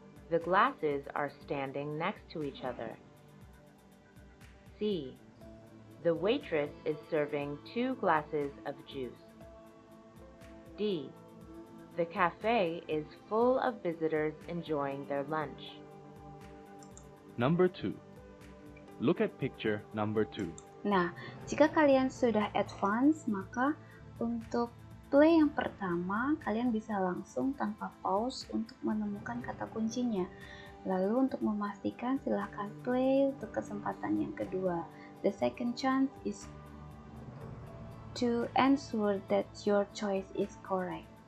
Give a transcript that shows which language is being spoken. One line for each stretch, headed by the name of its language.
English: The glasses are standing next to each other. C. The waitress is serving 2 glasses of juice. D. The cafe is full of visitors enjoying their lunch. Number 2. Look at picture number 2.
Indonesian: Nah, jika kalian sudah advance, maka untuk play yang pertama, kalian bisa langsung tanpa pause untuk menemukan kata kuncinya. Lalu untuk memastikan, silahkan play untuk kesempatan yang kedua.
English: The second chance is to ensure that your choice is correct.